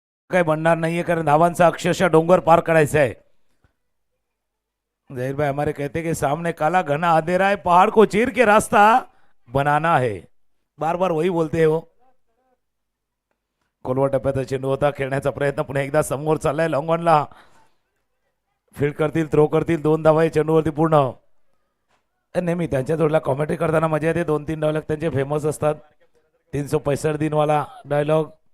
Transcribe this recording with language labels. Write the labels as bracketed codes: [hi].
[mr] काय बनणार नाहीये, कारण धावांचा अक्षरशः डोंगर पार करायचा आहे. [hi] जहीर भाई हमारे कहते कि सामने काला घना अंधेरा है, पहाड़ को चीर के रास्ता बनाना है. बार बार वही बोलते हैं वो. [mr] कोलवा टप्प्याचा चेंडू होता, खेळण्याचा प्रयत्न पुन्हा एकदा समोर चाललाय. लॉंग ऑनला फील्ड करतील, थ्रो करतील. 2 धावा चेंडूवरती पूर्ण. नेहमी त्यांच्या जोडला कॉमेंट्री करताना मजा येते. 2-3 डायलॉग त्यांचे फेमस असतात. 365 दिन वाला डायलॉग.